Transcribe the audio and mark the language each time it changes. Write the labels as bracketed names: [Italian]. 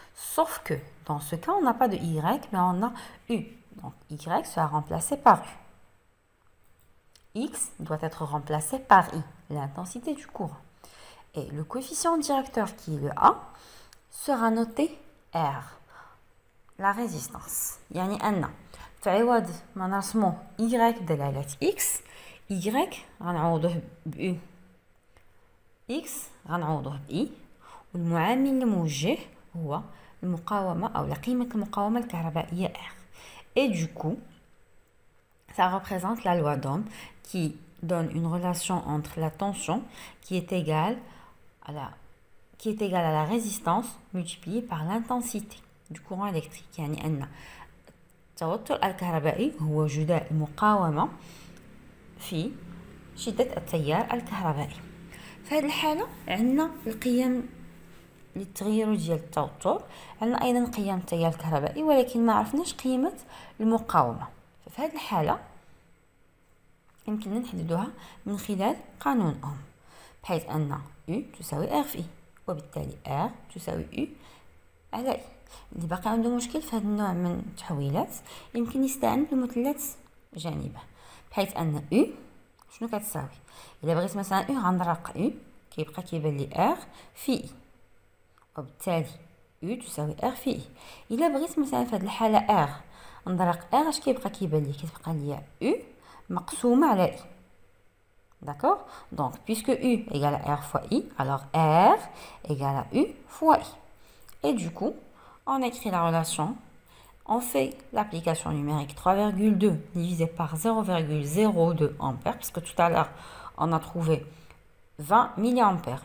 [French] Sauf que dans ce cas, on n'a pas de y, mais on a u. Donc y sera remplacé par u. X doit être remplacé par I, l'intensité du courant. Et le coefficient directeur qui est le A sera noté R, la résistance. [Arabic] يعني أن في عوض ما نرسمو Y بدلالة X، Y غنعوضوه ب U، X غنعوضوه ب I، والمعامل الموجه هو المقاومة أو قيمة المقاومة الكهربائية R. [French] Et du coup, ça représente la loi d'Ohm qui donne une relation entre la tension qui est égale à la résistance multipliée par l'intensité du courant électrique. [Arabic] يعني أن التوتر الكهربائي هو جداء المقاومة في شدة التيار الكهربائي. في هذه الحالة عندنا القيم للتغير ديال التوتر، عندنا أيضا قيم التيار الكهربائي، ولكن ما عرفناش قيمة المقاومة. ففي هذه الحالة يمكننا نحددها من خلال قانون أوم، بحيث أن U تساوي R في I، وبالتالي R تساوي U على I. اللي باقي عنده مشكل في هذا النوع من التحويلات يمكن يستعمل بمثلث جانبه، بحيث أن U شنو كتساوي؟ إلا بغيت مثلا U غنرق U كيبقى كيبان لي R في I، وبالتالي U تساوي R في I. إلا بغيت مثلا في هذه الحالة R نضرق R اش كيبقى كيبان لي؟ كتبقى لي U مقسومة على I. [French] D'accord? Donc, puisque U égale à R fois I, alors R égale à U fois I. Et du coup, on écrit la relation, on fait l'application numérique 3,2 divisé par 0,02 ampères, parce que tout à l'heure, on a trouvé 20 milliampères.